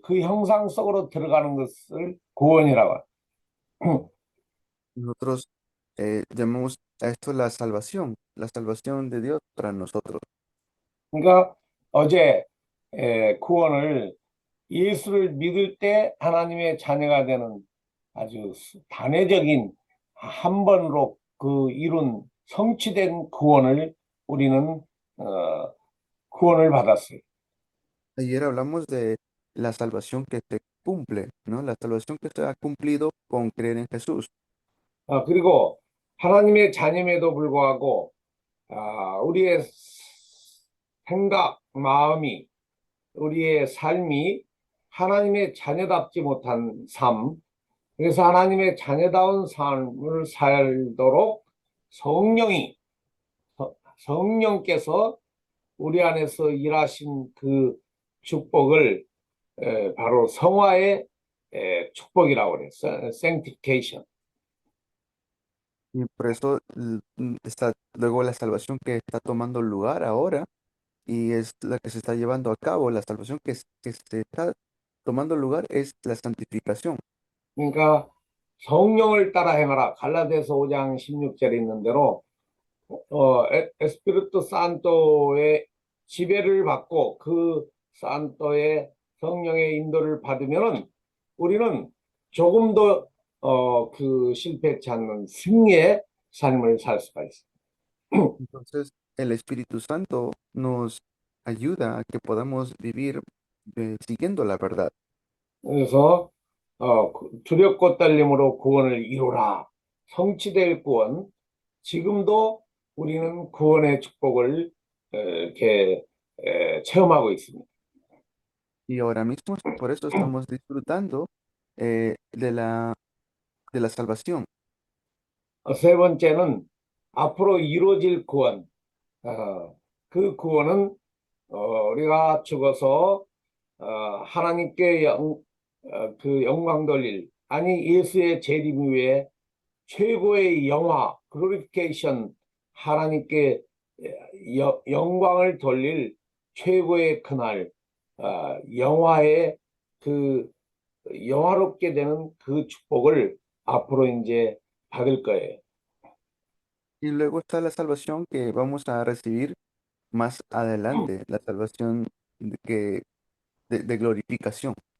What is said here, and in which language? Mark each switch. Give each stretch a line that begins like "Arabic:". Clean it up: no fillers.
Korean: 그 형상 속으로 들어가는 것을 구원이라고 해요.
Spanish: Nosotros llamamos a esto la salvación de Dios para nosotros.
Korean: 그러니까 어제 구원을 예수를 믿을 때 하나님의 자녀가 되는 아주 단회적인 한 번으로 그 이룬 성취된 구원을 우리는 구원을 받았어요.
Spanish: Ayer hablamos de la salvación que se cumple, ¿no? La salvación que se ha cumplido con creer en Jesús.
Korean: 그리고 하나님의 자녀임에도 불구하고 우리의 생각, 마음이, 우리의 삶이 하나님의 자녀답지 못한 삶, 그래서 하나님의 자녀다운 삶을 살도록 성령이, 성령께서 우리 안에서 일하신 그 축복을 바로 성화의 축복이라고 그랬어요.
English: sanctification.
Spanish: Y por eso está luego la salvación que está tomando lugar ahora y es la que se está llevando a cabo. La salvación que se está tomando lugar es la santificación.
Korean: 그러니까 성령을 따라 행하라. 갈라디아서 5장 16절에 있는 대로 에스피리투 산토의 지배를 받고 그 산토의 성령의 인도를 받으면은 우리는 조금 더 그 실패치 않는 승리의 삶을 살 수가 있어요.
Spanish: Entonces, el Espíritu Santo nos ayuda a que podamos vivir siguiendo la verdad.
Korean: 그래서 두렵고 떨림으로 구원을 이루라. 성취될 구원. 지금도 우리는 구원의 축복을 이렇게 체험하고 있습니다.
Spanish: Y ahora mismo, por eso estamos disfrutando de la salvación.
Korean: 세 번째는 앞으로 이루어질 구원. 그 구원은 우리가 죽어서 하나님께 그 영광 돌릴 아니 예수의 재림 후에 최고의 영화 글로리피케이션 하나님께 영광을 돌릴 최고의 그날 영화의 그 영화롭게 되는 그 축복을 앞으로 이제 받을 거예요.
Spanish: Y luego está la salvación que vamos a recibir más adelante, la salvación de glorificación.